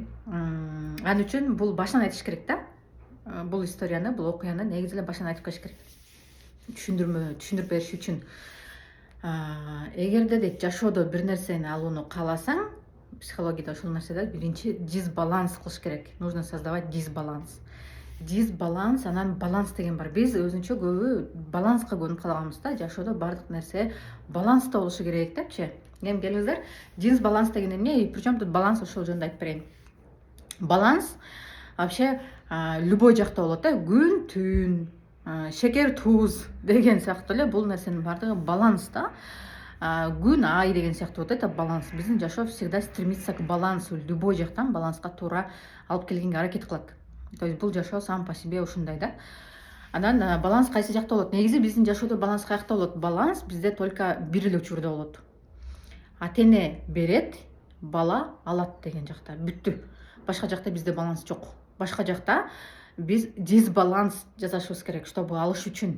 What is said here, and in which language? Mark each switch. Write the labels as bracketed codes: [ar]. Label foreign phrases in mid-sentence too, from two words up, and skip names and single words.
[ky] Ал үчүн бул башынан айтыш керек да. Бул историяны, бул окуяны негизи эле башынан айтып коюш керек. Түшүндүрүп бериш үчүн. Эгерде дейт жашоодо бир нерсени алууну кааласаң, психологияда ошол нерседе биринчи дисбаланс кылыш керек. [ru] Нужно создавать дисбаланс. [ky] Дисбаланс, анан баланс деген бар. Биз өзүнчө көбү баланска көнүп калганбыз да. Жашоодо баардык нерсе баланста болушу керек депчи. Эми келиңиздер, дисбаланс деген эмне? [ru] Причем тут баланс, [ky] ошол жөнүндө айтып берейин. Баланс [ru] вообще любой [ky] жакта болот да. Күн, түн, шекер, туз деген сыяктуу эле бул нерсенин баардыгы баланс да. Күн, ай деген сыяктуу болот. [ru] Это баланс. [ky] Биздин жашоо [ru] всегда стремится к балансу. [ky] Любой жактан баланска туура алып келгенге аракет кылат. [ru] То есть [ky] бул жашоо [ru] сам по себе [ky] ушундай да. Анан баланс кайсы жакта болот? Негизи биздин жашоодо баланс каякта болот? Баланс бизде только бир эле учурда болот. Ата-эне берет, бала алат деген жакта. Бүттү. Башка жакта бизде баланс жок. Башка жакта биз дисбаланс жасашыбыз керек, чтобы алыш үчүн.